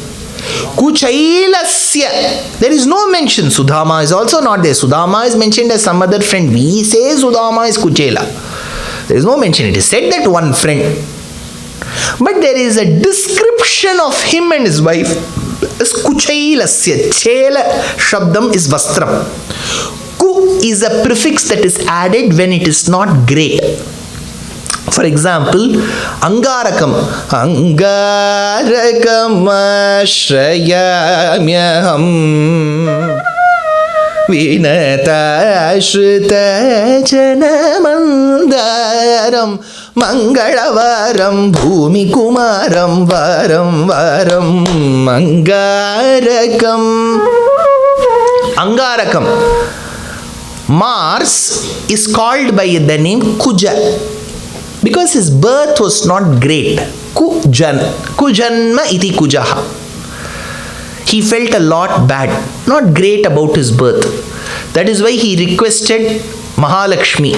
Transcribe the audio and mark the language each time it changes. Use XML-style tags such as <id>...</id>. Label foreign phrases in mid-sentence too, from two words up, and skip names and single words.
<en>Kuchailasya. There is no mention. Sudama is also not there. Sudama is mentioned as some other friend. We say Sudama is Kuchela. There is no mention. It is said that one friend. But there is a description of him and his wife.</en> <sa>is kuchailasya. Chela shabdam is vastram.</sa> <en>Ku is a prefix that is added when it is not great. For example,</en> <sa>Angarakam. Angarakam ashrayamyaham Vinata Shrita Janamandaram Mangalavaram Bhumi Kumaram Varam Varam Angarakam. Angarakam.</sa> <en>Mars is called by the name Kuja because his birth was not great.</en> <sa>Kujanma iti Kujaha.</sa> <en>He felt a lot bad, not great about his birth. That is why he requested Mahalakshmi.</en>